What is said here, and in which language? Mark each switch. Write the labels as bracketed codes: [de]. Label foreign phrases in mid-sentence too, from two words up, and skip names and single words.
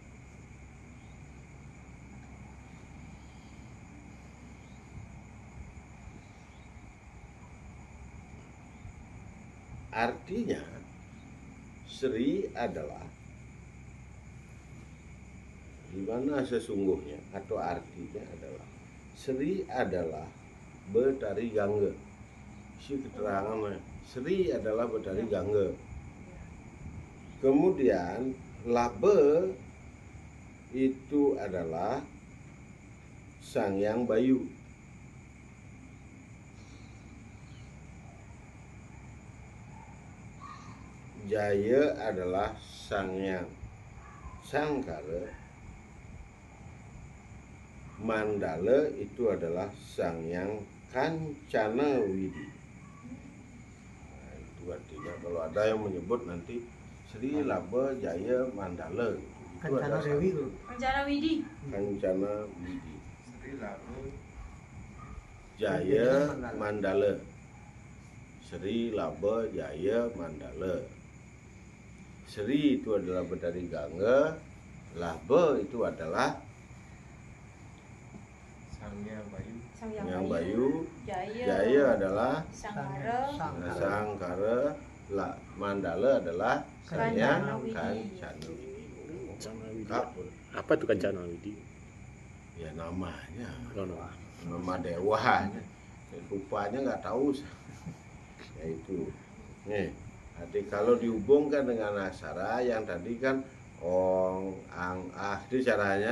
[id] Artinya Sri adalah di mana sesungguhnya atau artinya adalah Sri adalah Betari Gangga. Isi keterangannya Sri adalah Betari Gangga. Kemudian Labe itu adalah Sang Hyang Bayu. Jaya adalah Sang Hyang Sangkara. Mandala itu adalah Sang Hyang Kancana Widi. Nah, itu artinya kalau ada yang menyebut nanti Sri Laba Jaya Mandala, itu Kancana ada Dewi tuh. Kancana Widi. Kancana Widi. Sri Laba Jaya Mandala. Sri Laba Jaya Mandala. Sri itu adalah Betari Gangga. Laba itu adalah Sang Hyang Bayu. Sang Hyang Bayu. Jaya. Jaya adalah Sangkara. Sangkara. Mandala adalah Sang Hyang Kancana Widi. Kancana Widi. Kancana Widi. Lengkap. Apa itu Kancana Widi? Ya namanya, [en] Oh, no. [id] nama dewanya. Rupanya nggak tahu. Ya itu. Nih, nanti kalau dihubungkan dengan aksara yang tadi kan ong, ang, ah itu caranya.